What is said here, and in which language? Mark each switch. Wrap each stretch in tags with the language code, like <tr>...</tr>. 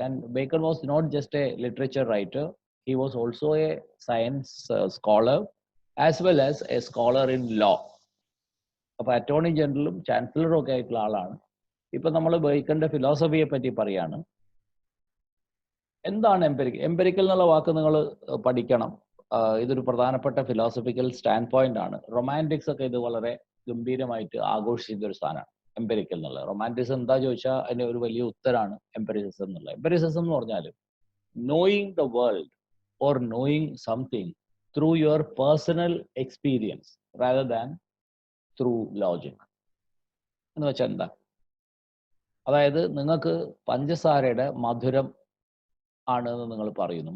<en>And Bacon was not just a literature writer. He was also a science scholar as well as a scholar in law.</en> <ml>അപ്പോൾ attorney ജനറലും ചാൻസലറും ഒക്കെ ആയിട്ടുള്ള ആളാണ്. ഇപ്പൊ നമ്മൾ ബേക്കന്റെ ഫിലോസഫിയെ പറ്റി പറയാണ്. എന്താണ് എംപെരിക്കൽ? എംപെരിക്കൽ എന്നുള്ള വാക്ക് നിങ്ങൾ പഠിക്കണം. ഇതൊരു പ്രധാനപ്പെട്ട ഫിലോസഫിക്കൽ സ്റ്റാൻഡ് പോയിന്റ് ആണ്. റൊമാൻറ്റിക്സ് ഒക്കെ ഇത് വളരെ ഗംഭീരമായിട്ട് ആഘോഷിച്ച ഒരു സ്ഥാനമാണ് എംപെരിക്കൽ എന്നുള്ളത്. റൊമാൻറ്റിസം എന്താ ചോദിച്ചാൽ അതിന് ഒരു വലിയ ഉത്തരാണ് എംപെരിസിസം എന്നുള്ളത്. എംപെരിസിസം എന്ന് പറഞ്ഞാൽ</ml> <en>knowing the world or knowing something through your personal experience rather than through logic.</en> <ml>എന്ന് വെച്ചാൽ എന്താ? അതായത് നിങ്ങൾക്ക് പഞ്ചസാരയുടെ മധുരം ആണ് എന്ന് നിങ്ങൾ പറയുന്നു.</ml>